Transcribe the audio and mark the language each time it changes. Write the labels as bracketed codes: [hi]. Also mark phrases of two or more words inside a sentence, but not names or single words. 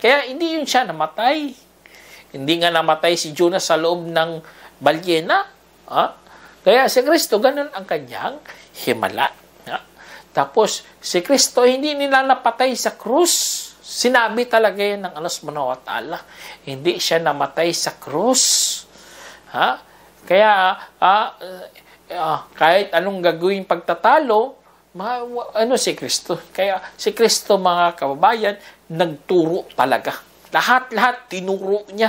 [tl] Kaya hindi yun siya namatay. Hindi nga namatay si Jonas sa loob ng balyena. Kaya si Kristo, ganun ang kanyang himala. Tapos, si Kristo, hindi nila napatay sa krus. Sinabi talaga yan ng Allah [ar] سبحانه وتعالى. [tl] Hindi siya namatay sa krus. Kaya, kahit anong gagawin pagtatalo, si Kristo. Kaya, si Kristo, mga kababayan, nagturo talaga. Lahat tinuro niya.